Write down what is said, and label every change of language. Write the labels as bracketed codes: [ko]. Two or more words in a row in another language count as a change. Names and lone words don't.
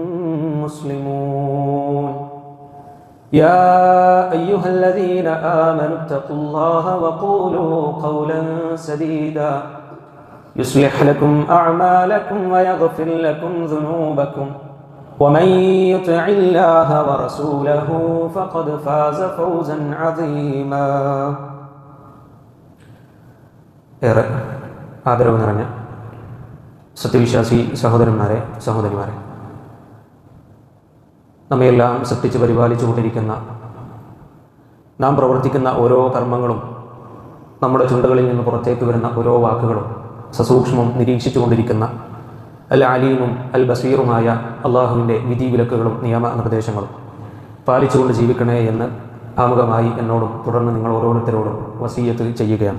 [ar] مسلمون يا أيها الذين آمنوا اتقوا الله وقولوا قولا سديدا يصلح لكم أعمالكم ويغفر لكم ذنوبكم ومن يطع الله ورسوله فقد فاز فوزا عظيما [ml] ഏറെ ആദരവ് നിറഞ്ഞ സത്യവിശ്വാസി സഹോദരന്മാരെ സഹോദരിമാരെ, നമ്മയെല്ലാം സൃഷ്ടിച്ച് പരിപാലിച്ചു കൊണ്ടിരിക്കുന്ന, നാം പ്രവർത്തിക്കുന്ന ഓരോ കർമ്മങ്ങളും, നമ്മുടെ ചുണ്ടുകളിൽ നിന്ന് പുറത്തേക്ക് വരുന്ന ഓരോ വാക്കുകളും സസൂക്ഷ്മം നിരീക്ഷിച്ചു കൊണ്ടിരിക്കുന്ന അൽ അലീമും അൽ ബസീറുമായ അള്ളാഹുവിൻ്റെ വിധിവിലക്കുകളും നിയമനിർദ്ദേശങ്ങളും പാലിച്ചുകൊണ്ട് ജീവിക്കണേ എന്ന് ആമുഖമായി എന്നോടും തുടർന്ന് നിങ്ങൾ ഓരോരുത്തരോടും വസീയത്ത് ചെയ്യുകയാണ്.